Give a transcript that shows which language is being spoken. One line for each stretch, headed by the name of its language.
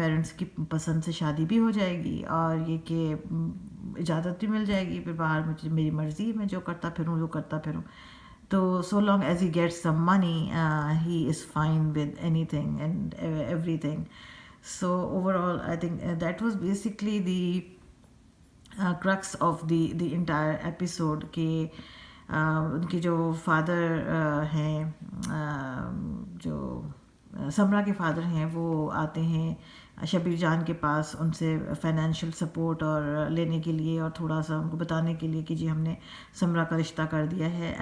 Hindi: Parents की पसंद से शादी भी हो जाएगी और ये कि इजाज़त भी मिल जाएगी. फिर बाहर मुझे मेरी मर्ज़ी, मैं जो करता फिरूँ जो करता फिरूँ.
English: तो so long as he gets some money he is fine with anything and everything. So overall, I think that was basically the crux of the entire episode.
Hindi: कि उनके जो फादर हैं, जो समरा के फादर हैं, वो आते हैं शबीर जान के पास उनसे फाइनेंशियल सपोर्ट और लेने के लिए, और थोड़ा सा उनको बताने के लिए कि जी हमने समरा का रिश्ता कर दिया है.